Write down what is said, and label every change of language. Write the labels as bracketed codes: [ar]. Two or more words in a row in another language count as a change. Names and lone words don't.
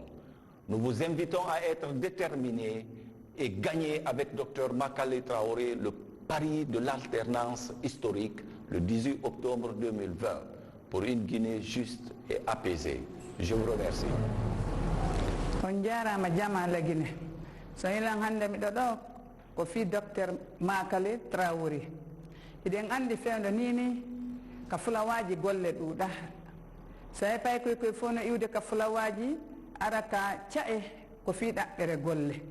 [fr] Nous vous invitons à être déterminés et gagner avec Dr Makale Traoré le pari de l'alternance historique le 18 octobre 2020 pour une Guinée juste et apaisée. Je vous remercie. [ff] On jarama jama la Guinée. So ilan hande mi do ko fi Dr Makale Traoré. Iden andi fewndo nini ka fulawaji golle ɗuuɗa so pay koye fof no iwde ka fulawaji ara ka cae ko fi ɗaɓɓere golle